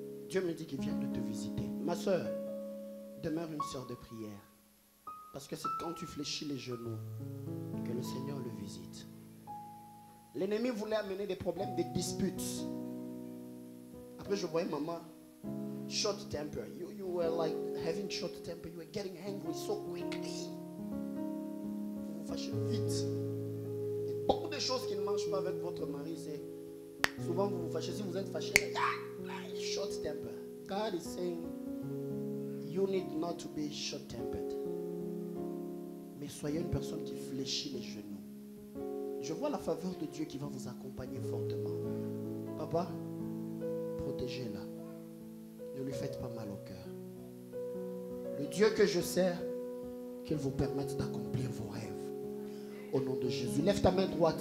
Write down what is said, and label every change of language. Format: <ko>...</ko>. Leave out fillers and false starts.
<fr>Dieu me dit qu'il vient de te visiter. Ma soeur, demeure une sœur de prière. Parce que c'est quand tu fléchis les genoux que le Seigneur le visite. L'ennemi voulait amener des problèmes, des disputes. Après, je voyais maman,</fr> <en>short temper. You were like having short temper. You were getting angry so quickly.</en> <fr>Vous vous fâchez vite. Il y a beaucoup de choses qui ne marchent pas avec votre mari. C'est souvent vous vous fâchez. Si vous êtes fâché,</fr> <en>short temper. God is saying, you need not to be short tempered.</en> <fr>Mais soyez une personne qui fléchit les genoux. Je vois la faveur de Dieu qui va vous accompagner fortement. Papa, protégez-la. Ne lui faites pas mal au cœur. Le Dieu que je sers, qu'il vous permette d'accomplir vos rêves. Au nom de Jésus. Lève ta main droite.</fr>